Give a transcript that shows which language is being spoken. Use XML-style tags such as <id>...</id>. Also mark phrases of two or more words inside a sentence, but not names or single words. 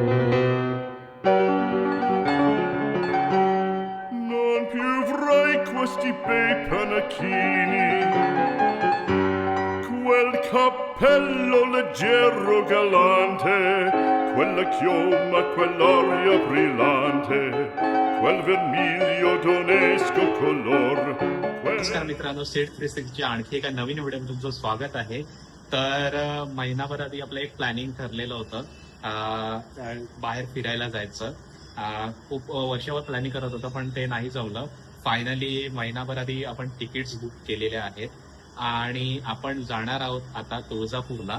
<it>Non più avrai questi bei panacchini, quel cappello leggero galante, quella chioma, quell'aria brillante, quel vermiglio d'onesco color.</it> <mr>नमस्कार मित्रांनो, सेट 360च्या आणखी एका नवीन व्हिडिओमध्ये तुमचं स्वागत आहे. तर महिनाभर आधी आपलं एक प्लॅनिंग ठरलेलं होतं बाहेर फिरायला जायचं. खूप वर्षावर प्लॅनिंग करत होतं पण ते नाही जमलं. फायनली महिनाभर आधी आपण तिकीट्स बुक केलेले आहेत आणि आपण जाणार आहोत आता तुळजापूरला.</mr>